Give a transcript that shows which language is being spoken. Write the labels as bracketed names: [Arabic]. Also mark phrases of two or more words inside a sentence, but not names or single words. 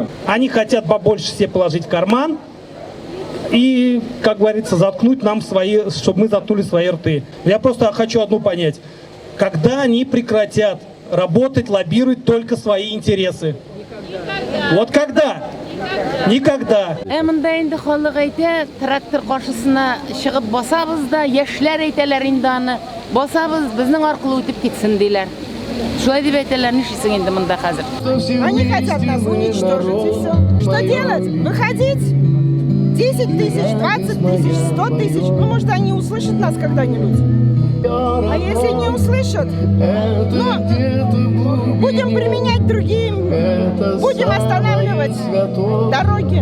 [Russian] Они хотят побольше себе положить в карман и, как говорится, заткнуть нам свои, чтобы мы заткнули свои рты. Я просто хочу одну понять. Когда они прекратят работать, лоббировать только свои интересы? Никогда. Вот когда? Никогда. [Tatar] Эминде инде халык әйтә, трактор каршысына чыгып басабыз да, яшьләр әйтәләр инде аны, басабыз, безнең аркылы үтеп китсен диләр. Шулай дип әйтәләр, нишлисең инде монда хәзер? [Russian] Они хотят нас уничтожить, и все. Что делать? Выходить? 10 тысяч, 20 тысяч, 100 тысяч. Ну, может, они услышат нас когда-нибудь. А если не услышат, ну, будем применять другим, будем останавливать дороги.